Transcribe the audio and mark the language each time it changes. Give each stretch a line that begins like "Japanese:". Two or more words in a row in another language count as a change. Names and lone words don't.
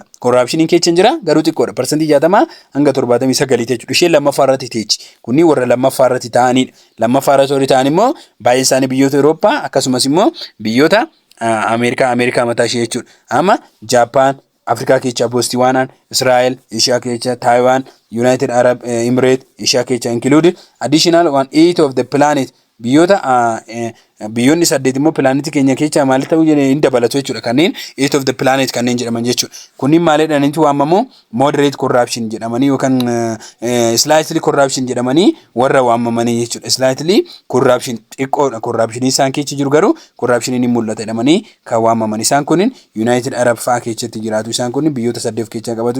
Oromo: Corruptioniin keessa hin jira garuu xiqqoodha. Percentage 60 hanga 79 jechuudha. Ishee lammaffaa irratti teechi. Kunniin warra lammaffaa irratti ta'anidha. Lammaffaa irratti ta'an immoo baay'een isaanii biyyoota Eurooppaa akkasumas immoo biyyoota Ameerikaa mataa ishee jechuudha. Amma Japan, Afrikaa keessa Botswana, Israel, Asia keessa Taiwan, United Arab Emirates, Asia keessa
English: included additional 1/8 of the planet
Oromo: biyyoota biyyoonni 8 immoo planet keenya keessa maal ta'u hin dabalatu jechuudha. Kanneen
English: 8 of the planet
Oromo: kanneen jedhaman jechuudha. Kunniin maalidhaan inti waamamu
English: moderate corruption
Oromo: jedhamanii yookaan
English: slightly corruption
Oromo: jedhamanii warra waamamanii jechuudha.
English: Slightly corruption
Oromo: xiqqoodha. Corruption isaan keessa jiru garuu corruption ni mul'ata jedhamanii kan waamaman. Isaan kunniin United Arab faa keessatti jiraatu. Isaan kunniin biyyoota 8 keessa qabatu.